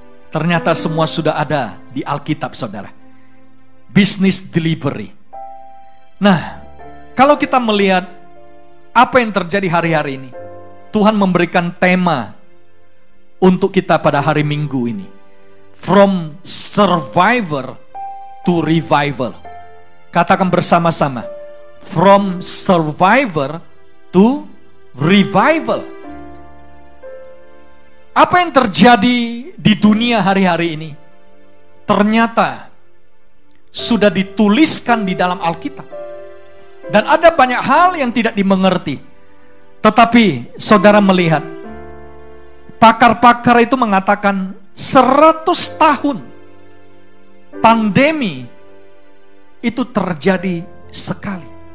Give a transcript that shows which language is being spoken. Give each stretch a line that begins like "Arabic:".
Indonesian: Ternyata semua sudah ada di Alkitab, saudara.
English: Business delivery.
Indonesian: Nah, kalau kita melihat apa yang terjadi hari-hari ini, Tuhan memberikan tema untuk kita pada hari Minggu ini.
English: From survivor to revival.
Indonesian: Katakan bersama-sama.
English: From survivor to revival.
Indonesian: Apa yang terjadi di dunia hari-hari ini ternyata sudah dituliskan di dalam Alkitab. Dan ada banyak hal yang tidak dimengerti. Tetapi saudara melihat, pakar-pakar itu mengatakan 100 tahun pandemi itu terjadi sekali.